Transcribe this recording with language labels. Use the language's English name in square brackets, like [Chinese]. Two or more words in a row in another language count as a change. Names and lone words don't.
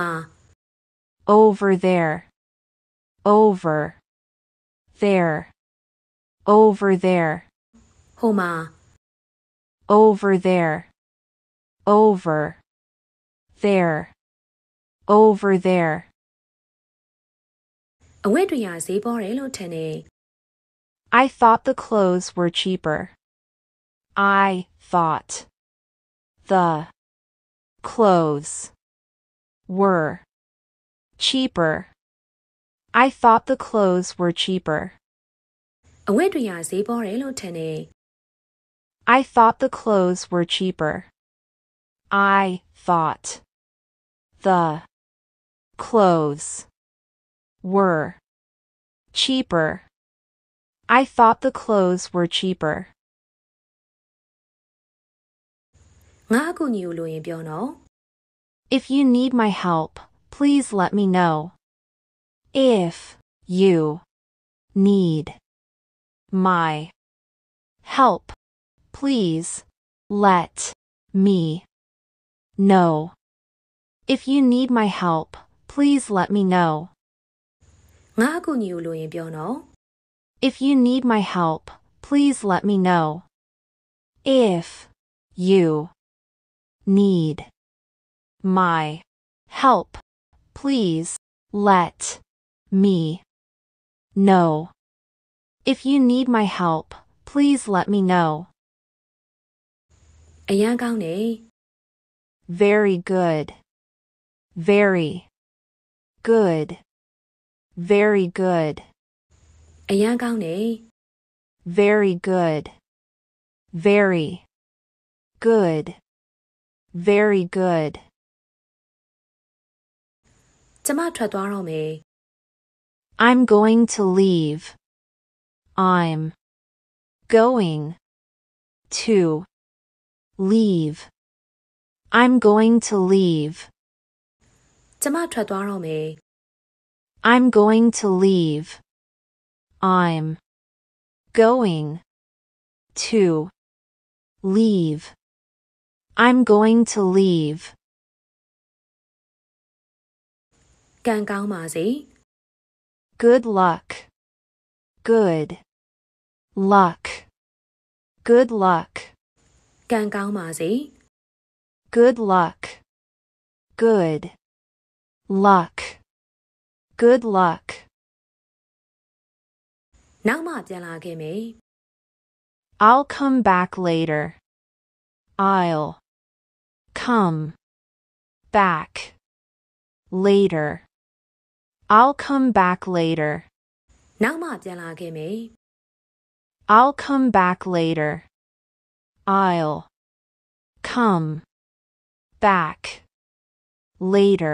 [English] Over there. Over there. Over there. [Burmese] ဟိုမှာ [English] Over there. Over there. Over there. [Burmese] အဝတ်တွေကဈေးပေါ်တယ်လို့ထင်တယ် [English] I thought the clothes were cheaper. I thought the clothes were cheaper. I thought the clothes were cheaper. [Burmese] အဝတ်တွေကဈေးပေါ်တယ်လို့ထင်တယ် [English] I thought the clothes were cheaper. I thought the clothes were cheaper. I thought the clothes were cheaper. [Burmese] ငါအကူအညီကိုလိုရင်ပြောနော် [English] If you need my help, please let me know. If you need my help, please let me know. If you need my help, please let me know. [Burmese] ငါအကူအညီကိုလိုရင်ပြောနော် [English] If you need my help, please let me know. If you need my help, please let me know. If you need my help, please let me know. [Burmese] အရန်ကောင်းတယ် [English] Very good. Very good. Very good. [Burmese] အရန်ကောင်းတယ် [English] Very good. Very good. Very good. [Burmese] ကျမထွက်သွားတော့မယ် [English] I'm going to leave. I'm going to leave. I'm going to leave. [Burmese] ကျမထွက်သွားတော့မယ် [English] I'm going to leave. I'm going to leave. I'm going to leave. [Burmese] ကံကောင်းပါစေ [English] Good luck. Good luck. Good luck. [Burmese] ကံကောင်းပါစေ [English] Good luck. Good luck. Good luck. [Burmese] နောက်မှပြန်လာခဲ့မယ် [English] I'll come back later. I'll come back later. I'll come back later. [Burmese] နောက်မှပြန်လာခဲ့မယ် [English] I'll come back later. I'll come back later.